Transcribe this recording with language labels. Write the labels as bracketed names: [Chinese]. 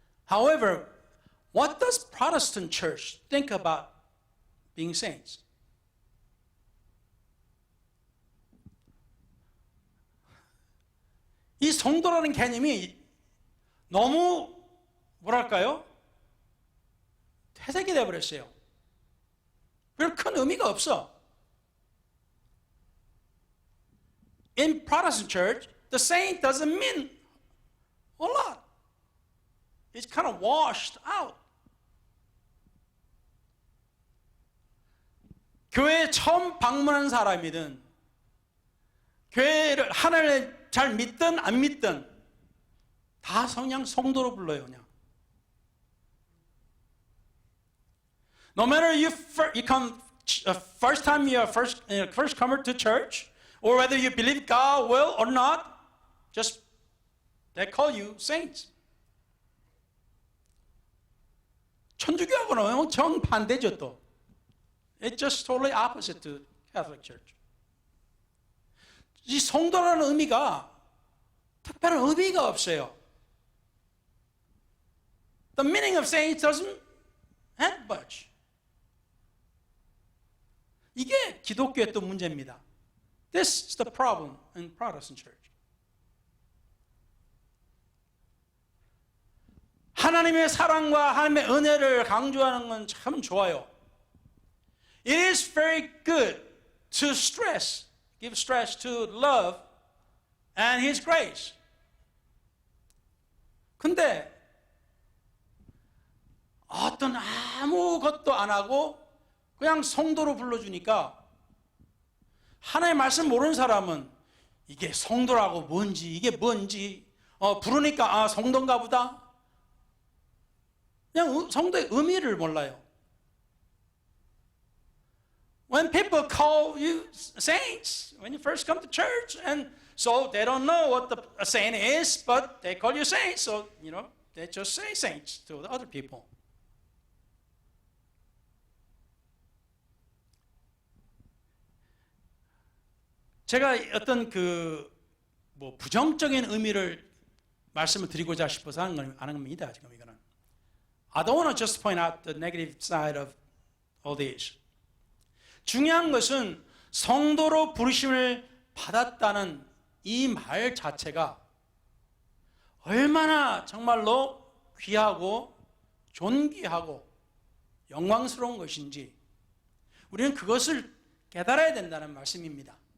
[English] However, what does Protestant church think about being saints? [Korean] 이 성도라는 개념이 너무 뭐랄까요? 퇴색이 되어버렸어요. 별 큰 의미가 없어. [English] In Protestant church, the saint doesn't mean a lot. It's kind of washed out. [Korean] 교회에 처음 방문한 사람이든 교회를 하나님을 잘 믿든 안 믿든 다 그냥 성도로 불러요. 그냥. [English] No matter you come first time you're first comer to church, or whether you believe God will or not, just they call you saints. [Korean] 천주교하고는 정반대죠 또. [English] It's just totally opposite to Catholic Church. [Korean] 이 성도라는 의미가 특별한 의미가 없어요. [English] The meaning of saints doesn't have much. [Korean] 이게 기독교의 또 문제입니다. [English] This is the problem in Protestant church. [Korean] 하나님의 사랑과 하나님의 은혜를 강조하는 건 참 좋아요. [English] It is very good to give stress to love and His grace. [Korean] 근데 어떤 아무것도 안 하고 그냥 성도로 불러주니까 하나님의 말씀 모르는 사람은 이게 성도라고 이게 뭔지 부르니까 성도인가 보다. 그냥 성도의 의미를 몰라요. [English] When people call you saints, when you first come to church, and so they don't know what a saint is, but they call you saints, so they just say saints to the other people. [Korean] 제가 어떤 부정적인 의미를 말씀을 드리고자 싶어서 하는 겁니다. 지금 이거는. [English] I don't want to just point out the negative side of all these. [Korean] 중요한 것은 성도로 부르심을 받았다는 이 말 자체가 얼마나 정말로 귀하고 존귀하고 영광스러운 것인지 우리는 그것을 깨달아야 된다는 말씀입니다.